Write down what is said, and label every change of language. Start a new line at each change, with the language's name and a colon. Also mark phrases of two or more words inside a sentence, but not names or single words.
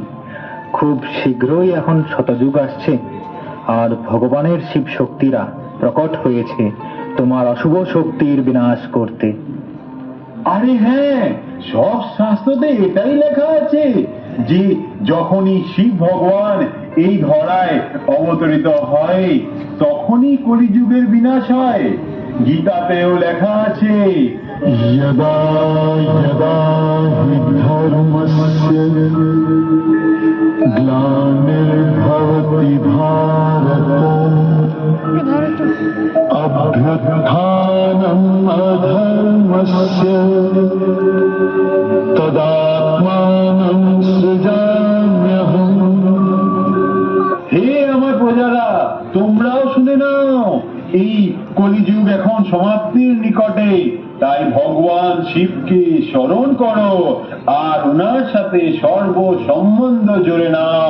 Bangla: খুব শীঘ্রই এখন শতযুগ আসছে, আর ভগবানের শিব শক্তিরা প্রকট হয়েছে তোমার অশুভ শক্তির বিনাশ করতে। আরে হ্যাঁ, সব শাস্ত্রতে এটাই লেখা আছে যে যখনই শিব ভগবান এই ধরায় অবতরিত হয় তখনই কলিযুগের বিনাশ হয়। গীতাতেও লেখা আছে,
Sanskrit: यदा यदा हि धर्मस्य ग्लानिर्भवति भारत अभ्युत्थानम् अधर्मस्य तदात्मानं सृजाम्यहम्।
Bangla: হে আমার প্রজারা, তোমরাও শুনে নাও, এই কলিযুগ এখন সমাপ্তির নিকটে। তাই ভগবান শিবকে স্মরণ করো আর ওনার সাথে সর্ব সম্বন্ধ জুড়ে নাও।